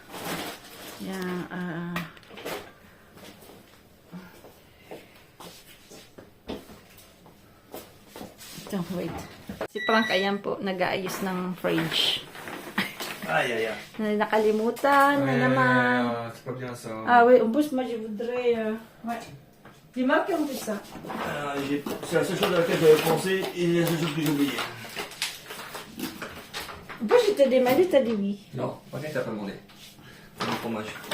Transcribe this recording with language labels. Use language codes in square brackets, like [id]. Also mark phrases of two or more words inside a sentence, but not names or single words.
[tl] Yan, wait. Si Frank, ayan po, nag-aayos ng fridge. [fr] Aïe, aïe, aïe. [tl] Nakalimutan na naman. [fr] C'est pas bien ça. Ah oui, en plus, moi, je voudrais... ouais. Dis-moi qui ont fait ça. C'est la seule chose à laquelle j'avais pensé et la seule chose que j'ai oubliée. En plus, je t'ai demandé, t'as dit oui. Non, pas bien que t'as pas demandé. C'est du fromage.